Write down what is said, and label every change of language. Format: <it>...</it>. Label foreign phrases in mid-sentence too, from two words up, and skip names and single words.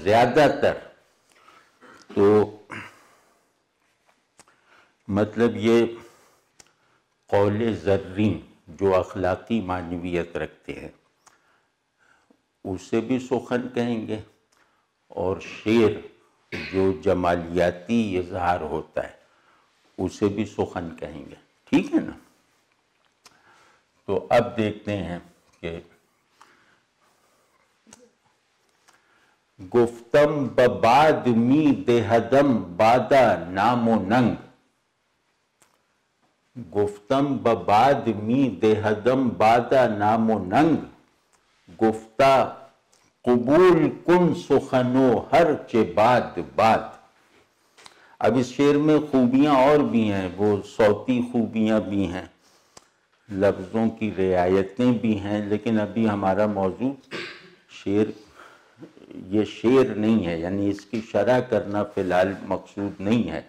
<ur>زیادہ تر تو مطلب یہ قول زرین جو اخلاقی معنویت رکھتے ہیں اسے بھی سخن کہیں گے، اور شعر جو جمالیاتی اظہار ہوتا ہے اسے بھی سخن کہیں گے، ٹھیک ہے نا؟ تو اب دیکھتے ہیں کہ</ur> <fa>گفتم بباد می دہدم بادا نام و ننگ، گفتم بباد می دہدم بادا نام و ننگ، گفتہ قبول کن سخنو ہر چے باد باد.</fa> <ur>اب اس شعر میں خوبیاں اور بھی ہیں، وہ صوتی خوبیاں بھی ہیں، لفظوں کی رعایتیں بھی ہیں، لیکن ابھی ہمارا موضوع یہ شعر نہیں ہے، یعنی اس کی شرح کرنا فی الحال مقصود نہیں ہے.</ur>